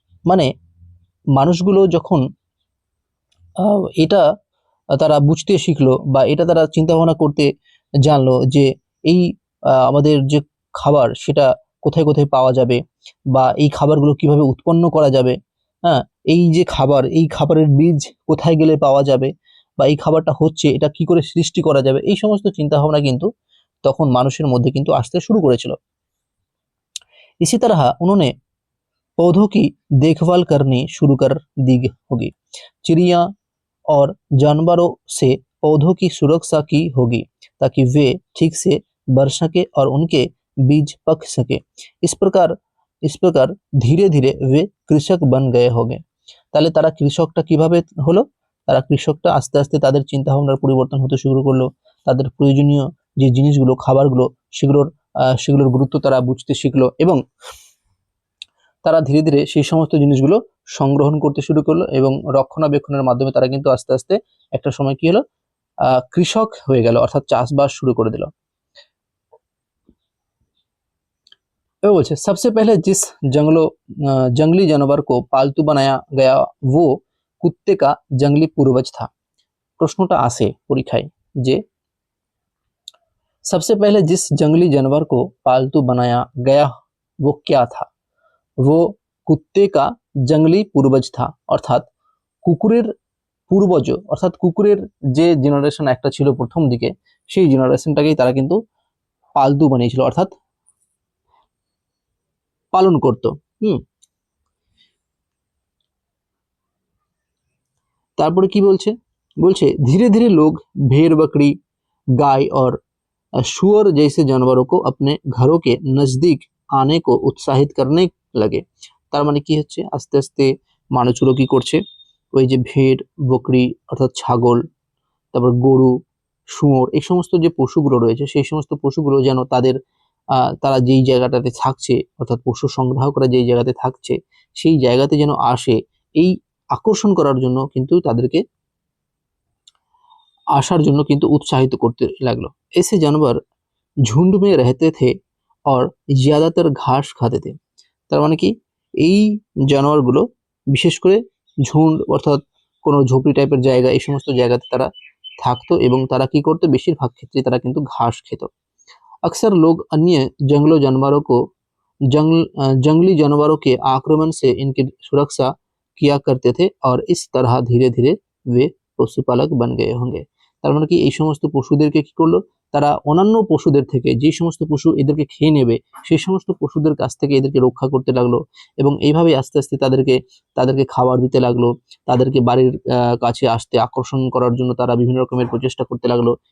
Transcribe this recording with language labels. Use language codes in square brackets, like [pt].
[bn] মানে মানুষগুলো যখন এটা তারা বুঝতে শিখলো বা এটা তারা চিন্তা ভাবনা করতে জানলো যে এই আমাদের যে খাবার সেটা কোথায় কোথায় পাওয়া যাবে বা এই খাবারগুলো কিভাবে উৎপন্ন করা যাবে, হ্যাঁ, এই যে খাবার, এই খাবারের বীজ কোথায় গেলে পাওয়া যাবে বা এই খাবারটা হচ্ছে এটা কি করে সৃষ্টি করা যাবে, এই সমস্ত চিন্তা ভাবনা কিন্তু তখন মানুষের মধ্যে কিন্তু আসতে শুরু করেছিল। [hi] इसी तरह उन्होंने पौधों की देखभाल करनी शुरू कर दी होगी, चिड़िया और जानवरों से पौधों की सुरक्षा की होगी ताकि वे ठीक से बढ़ सके और उनके बीज पक सके। इस प्रकार धीरे धीरे वे कृषक बन गए होंगे। [bn] তাহলে তারা কৃষকটা কিভাবে হলো? তারা কৃষকটা আস্তে আস্তে তাদের চিন্তা ভাবনার পরিবর্তন হতে শুরু করলো, তাদের প্রয়োজনীয় যে জিনিসগুলো খাবারগুলো সেগুলোর গুরুত্ব তারা বুঝতে শিখলো এবং তারা ধীরে ধীরে সেই সমস্ত জিনিসগুলো সংগ্রহণ করতে শুরু করলো এবং রক্ষণাবেক্ষণের মাধ্যমে তারা কিন্তু আস্তে আস্তে একটা সময় কি হলো, কৃষক হয়ে গেল, অর্থাৎ চাষবাস শুরু করে দিল। [hi] वो [bn] बोलছে [hi] सबसे पहले जिस जंगली जानवर को पालतू बनाया गया वो कुत्ते का जंगली पूर्वज था। [bn] প্রশ্নটা আসে পরীক্ষায় যে [hi] सबसे पहले जिस जंगली जानवर को पालतू बनाया गया वो क्या था? वो कुत्ते का जंगली पूर्वज था। [bn] অর্থাৎ কুকুরের পূর্বজ, অর্থাৎ কুকুরের যে জেনারেশন একটা ছিল প্রথম দিকে সেই জেনারেশনটাকেই তারা কিন্তু পালতু বানিয়েছিল, অর্থাৎ পালন করত। তারপরে কি বলছে? বলছে [hi] धीरे धीरे लोग भेड़ बकरी गाय और শুয়োর जैसे जानवरों को अपने घरों के नजदीक आने को उत्साहित करने लगे। [bn] তার মানে কি হচ্ছে, আস্তে আস্তে মানুষগুলো কি করছে, ওই যে ভেড় বকরি অর্থাৎ ছাগল, তারপর গরু, শুয়োর, এই সমস্ত যে পশুগুলো রয়েছে সেই সমস্ত পশুগুলো যেন তারা যেই জায়গাটাতে থাকছে অর্থাৎ পশু সংগ্রহ করা যেই জায়গাতে থাকছে সেই জায়গাতে যেন আসে, এই আকর্ষণ করার জন্য কিন্তু তাদেরকে আসার জন্য কিন্তু উৎসাহিত করতে লাগলো। [hi] ऐसे जानवर झुंड में रहते थे और ज्यादातर घास खाते थे। [bn] তার মানে কি, এই জানোয়ারগুলো বিশেষ করে ঝুন্ড অর্থাৎ কোনো ঝোপড়ি টাইপের জায়গা এই সমস্ত জায়গাতে তারা থাকতো এবং তারা কি করতো, বেশিরভাগ ক্ষেত্রে তারা কিন্তু ঘাস খেত। [hi] अक्सर लोग अन्य जंगली जानवरों के आक्रमण से इनकी सुरक्षा किया करते थे और इस तरह धीरे धीरे वे पशुपालक बन गए होंगे। [bn] তার মানে কি এই সমস্ত পশুদেরকে কি করলো, তারা অন্যান্য পশুদের থেকে, যে সমস্ত পশু এদেরকে খেয়ে নেবে সেই সমস্ত পশুদের কাছ থেকে এদেরকে রক্ষা করতে লাগলো, এবং এইভাবে আস্তে আস্তে তাদেরকে তাদেরকে খাবার দিতে লাগলো, তাদেরকে বাড়ির কাছে আসতে আকর্ষণ করার জন্য তারা বিভিন্ন রকমের প্রচেষ্টা করতে লাগলো।